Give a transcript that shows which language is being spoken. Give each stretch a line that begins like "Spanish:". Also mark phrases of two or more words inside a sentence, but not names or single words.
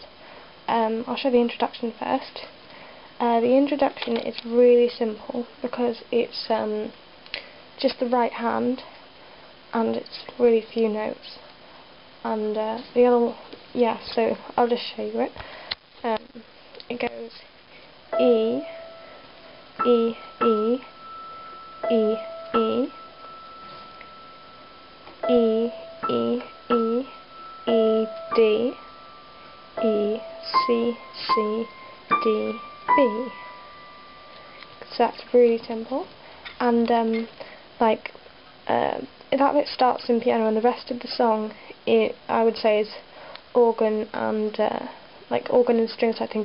English: I'll show the introduction first. The introduction is really simple because it's just the right hand and it's really few notes, and the other, so I'll just show you it. It goes E, E, E, E, E, E, E, E, E, D, E, C, C, D, B. So that's really simple, and that bit starts in piano, and the rest of the song, I would say, is organ and organ and strings type thing.